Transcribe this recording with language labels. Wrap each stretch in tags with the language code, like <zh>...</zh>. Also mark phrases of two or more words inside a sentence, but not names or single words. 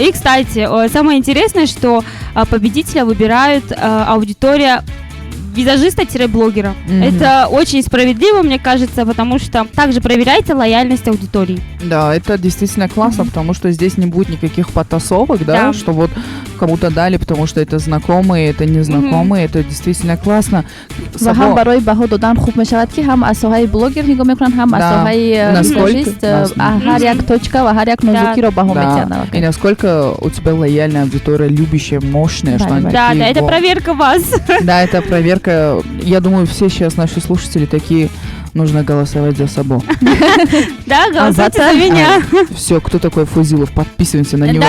<ru>И, кстати, самое интересное, что победителя выбирают аудитория визажиста-блогера. Это очень справедливо, мне кажется, потому что также проверяется лояльность аудитории. Да, это действительно классно, потому что здесь не будет никаких потасовок, да, что вот кому-то дали, потому что это знакомые, это незнакомые, это действительно классно.</ru> <tg>Ҳам барои баҳо додан хуб мешавад ки ҳам аз соҳаи блогер нигоҳ мекунанд, ҳам аз соҳаи визажист, ҳар як точка ва ҳар як нозукиро баҳо метиҳанд.</tg> <ru>И насколько у тебя лояльная аудитория, любящая, мощная, что они Да, это проверка вас. Да, это проверка. Я думаю, все сейчас наши слушатели такие, нужно голосовать за Сабо. Да, голосуйте за меня. Все, кто такой Фозилов, подписываемся на него.</ru>